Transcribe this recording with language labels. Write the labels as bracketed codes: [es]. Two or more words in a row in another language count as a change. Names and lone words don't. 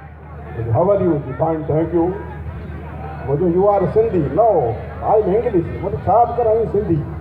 [en] How are you fine thank you मुझे you are Sindhi no I am English [sd] मुझे छा बि कर [en] सिंधी